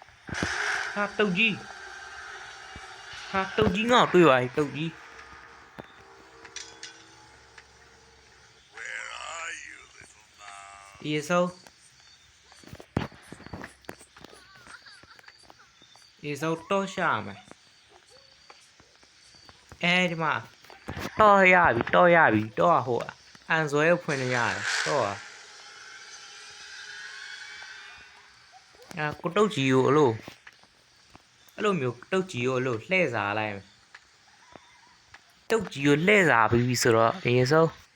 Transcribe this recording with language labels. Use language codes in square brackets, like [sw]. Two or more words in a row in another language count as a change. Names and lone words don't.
[my] ဟာတုတ်ကြီးဟာတုတ်ကြီးငါ့ကိုတွေ့ပါပြီတုတ်ကြီး [en] Where are you, little mouse? [my] အေးစောတော့ရှာမယ်အဲဒီမှာတော့ရပြီတော့ဟိုအန်ဇွဲကိုဖွင့်နေရတယ်တော့ကိုတုတ်ကြီးကိုအဲ့လိုမျိုးတုတ်ကြီးကိုအဲ့လိုလှည့်စားလိုက်မယ်တုတ်ကြီးကိုလှည့်စားပြီးဆိုတော့အေးစော